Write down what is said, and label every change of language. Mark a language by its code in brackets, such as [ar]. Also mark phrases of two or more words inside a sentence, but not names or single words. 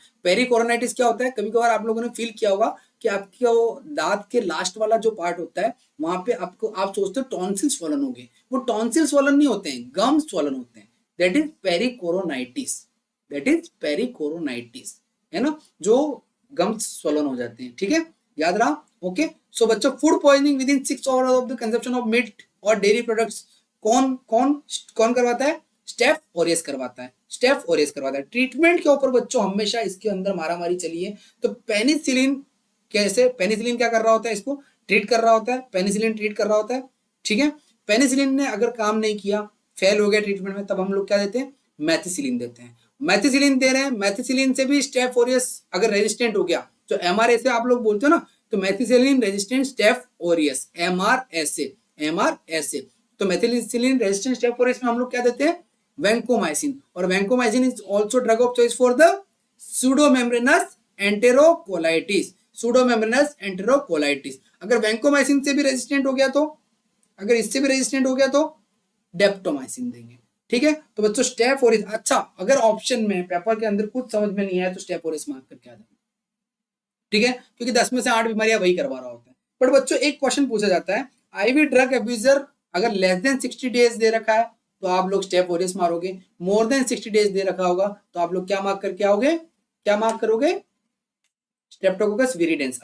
[hi] पेरिकोरोनाइटिस क्या होता है, कभी कभार आप लोगों ने फील किया होगा कि आपके वो दांत के लास्ट वाला जो पार्ट होता है वहां पे आपको आप सोचते हो [en] tonsil swollen [hi] हो गए, वो [en] tonsil swollen [hi] नहीं होते हैं, [en] gum swollen [hi] होते हैं, [en] that is pericoronitis, [hi] है ना, जो [en] gum swollen [hi] हो जाते हैं, ठीक है, याद रहा, ओके। [en] so बच्चों, food poisoning within 6 hours of the consumption of meat और dairy products [hi] कौन करवाता है? स्टेफ ओरियस करवाता है। ट्रीटमेंट के ऊपर बच्चों हमेशा इसके अंदर मारामारी चली है। तो पेनिसिलिन क्या कर रहा होता है, इसको ट्रीट कर रहा होता है, ठीक है। पेनिसिलिन ने अगर काम नहीं किया, फेल हो गया ट्रीटमेंट में, तब हम लोग क्या देते हैं, मैथिसिलिन देते हैं। मैथिसिलिन दे रहे हैं, मैथिसिलिन से भी स्टेफ ओरियस अगर रेजिस्टेंट हो गया, जो एमआरए से आप लोग बोलते हो ना तो [en] methicillin resistant Staph aureus, [hi] MRSA। [en] तो methicillin resistant Staph aureus [hi] में हम लोग क्या देते हैं, [en] vancomycin, और vancomycin is also drug of choice for the pseudomembranous enterocolitis, pseudomembranous enterocolitis। [hi] अगर वैंकोमाइसिन से भी रेजिस्टेंट हो गया तो, अगर इससे भी रेजिस्टेंट हो गया तो डेप्टोमाइसिन देंगे। ठीक है, तो बच्चों स्टेफ ओरियस, अच्छा अगर ऑप्शन में पेपर के अंदर कुछ समझ में नहीं आया तो स्टेफ ओरियस मार्क करके आ जाए। ठीक है, क्योंकि 10 में से 8 बीमारियां वही करवा रहा होता है। बट बच्चों एक क्वेश्चन पूछा जाता है, [en] IV drug abuser [hi] अगर [en] less than 60 days [hi] दे रखा है तो आप लोग स्टेफ ओरियस मारोगे, [en] more than 60 days [hi] दे रखा होगा तो आप लोग क्या मार्क करके आओगे, क्या मार्क करोगे, स्ट्रेप्टोकोकस विरिडेंस।